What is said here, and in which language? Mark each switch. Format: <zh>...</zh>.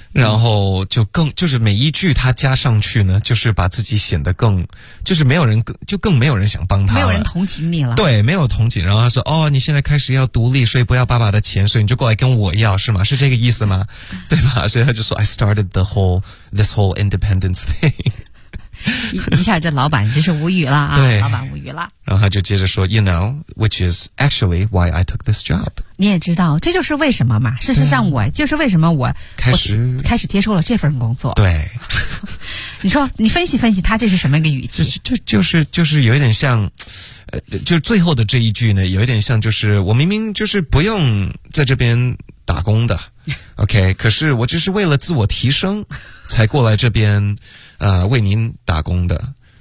<zh>然后就是每一句他加上去呢，就是把自己显得更，就是没有人更没有人想帮他了，没有人同情你了，对，没有同情，然后他说，哦，你现在开始要独立，所以不要爸爸的钱，所以你就过来跟我要是吗？是这个意思吗？对吧？所以他就说</zh> <en>I started this whole independence thing。</en> <zh>一下这老板真是无语了啊，老板无语了。然后他就接着说</zh> <en>You know, which is actually why I took this job.</en> <zh>你也知道这就是为什么嘛，事实上我就是为什么我开始接受了这份工作。对。你说你分析分析他这是什么一个语气，就是有一点像就最后的这一句呢，有一点像就是我明明就是不用在这边打工的OK, 可是我就是为了自我提升才过来这边为您打工的。</zh>